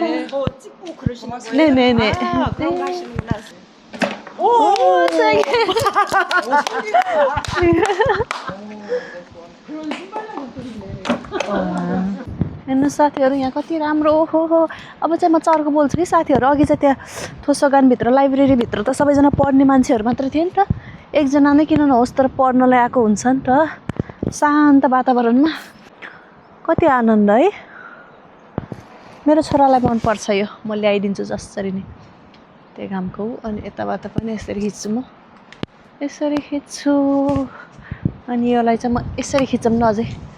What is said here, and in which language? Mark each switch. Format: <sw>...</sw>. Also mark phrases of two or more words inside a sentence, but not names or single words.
<ko>더 찍고 그러시는 거예요? 네네네. 아, 그런 거 네. 하시는구나. 오, 세게. 그런 신발난 것들이 있네.</ko> <ne>हेर्नु साथीहरू यहाँ कति राम्रो हो अब चाहिँ म चर्को बोल्छु कि साथीहरू अघि चाहिँ त्यहाँ ठोसोगानभित्र लाइब्रेरीभित्र त सबैजना पढ्ने मान्छेहरू मात्र थियो नि त एकजना नै किन नहोस् तर पढ्नलाई आएको हुन्छ नि त शान्त वातावरणमा कति आनन्द है मेरो छोरालाई मनपर्छ यो म ल्याइदिन्छु जसरी नै त्यही कामको अनि यताबाट पनि यसरी खिच्छु म यसरी खिच्छु अनि योलाई चाहिँ म यसरी खिचौँ न अझै</ne>